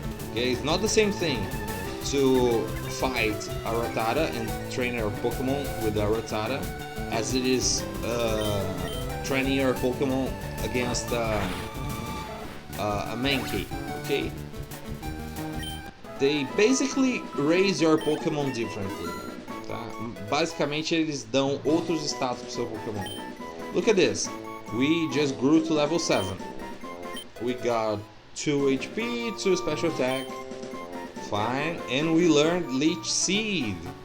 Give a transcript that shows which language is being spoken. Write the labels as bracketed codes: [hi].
[en] Okay, it's not the same thing to fight a Rattata and train your Pokemon with a Rattata as it is training your Pokemon against a Mankey. Okay, they basically raise your Pokemon differently. [pt] Tá? Basicamente eles dão outros status pro seu Pokemon. [en] Look at this. We just grew to level 7. We got 2 HP, 2 special attack, fine, and we learned Leech Seed.